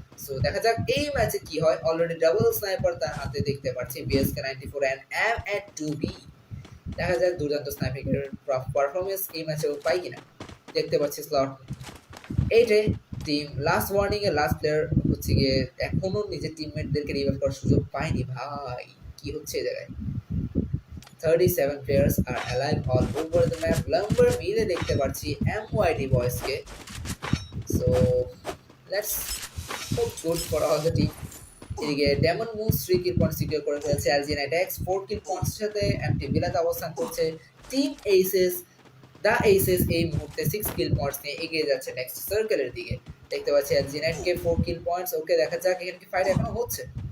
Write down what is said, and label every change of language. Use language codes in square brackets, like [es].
[bn] So দেখা যাক এই ম্যাচে কি হয়। অলরেডি ডাবল স্নাইপার তার হাতে দেখতে পাচ্ছি BSK 94 অ্যান্ড M2B। দেখা যাক দুর্দান্ত স্নাইপিং এর পারফরমেন্স এই ম্যাচে পাই কিনা। দেখতে পাচ্ছি স্লট 8-এ টিম লাস্ট ওয়ার্নিং এর লাস্ট প্লেয়ার হচ্ছে গিয়ে এখনো নিজের টিমমেটদেরকে রিভাইভ করার সুযোগ পায়নি। ভাই কি হচ্ছে এই জায়গায়। [en] 37 players are alive all over the map। [bn] Lumber মিলে দেখতে পাচ্ছি MYD বয়েজকে। [en] So let's hope good for all the team। [bn] এদিকে ডেমন মুভ 3 কিল পয়েন্ট সিকিউর করে ফেলেছে। আলজিয়ান অ্যাটাক্স 4 কিল পয়েন্টের সাথে এমটি বিলাতে অবস্থান করছে। টিম এইসেস এই মুহূর্তে 6 কিল পয়েন্টস নিয়ে এগিয়ে যাচ্ছে নেক্সট সার্কেলের দিকে। দেখতে পাচ্ছি আলজিয়ানকে 4 কিল পয়েন্টস। ওকে দেখা যাক এখানে কি ফাইট এখনো হচ্ছে।